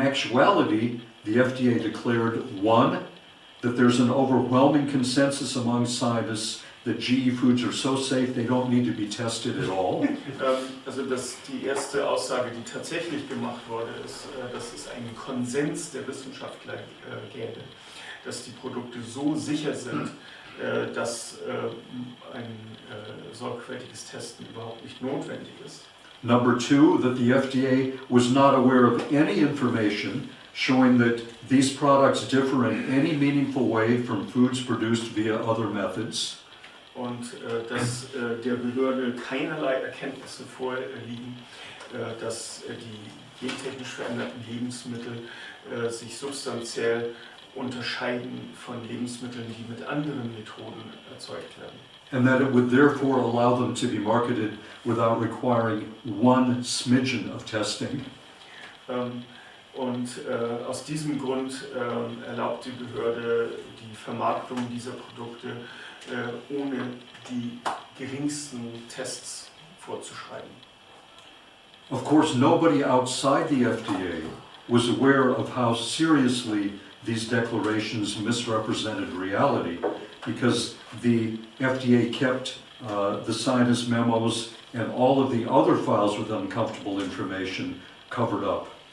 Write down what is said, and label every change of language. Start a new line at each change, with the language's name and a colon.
English: In actuality, the FDA declared, one, that there's an overwhelming consensus among scientists that GE foods are so safe they don't need to be tested at all.
German: Also die erste Aussage, die tatsächlich gemacht wurde, ist, dass es einen Konsens der Wissenschaftler gäbe, dass die Produkte so sicher sind, dass ein sorgfältiges Testen überhaupt nicht notwendig ist.
English: Number two, that the FDA was not aware of any information showing that these products differ in any meaningful way from foods produced via other methods.
German: Und dass der Behörde keinerlei Erkenntnisse vorliegen, dass die gentechnisch veränderten Lebensmittel sich substanziell unterscheiden von Lebensmitteln, die mit anderen Methoden erzeugt werden.
English: And that it would therefore allow them to be marketed without requiring one smidgen of testing.
German: Aus diesem Grund erlaubt die Behörde die Vermarktung dieser Produkte ohne die geringsten Tests vorzuschreiben.
English: Of course, nobody outside the FDA was aware of how seriously these declarations misrepresented reality, because the FDA kept the scientist memos and all of the other files with uncomfortable information covered up.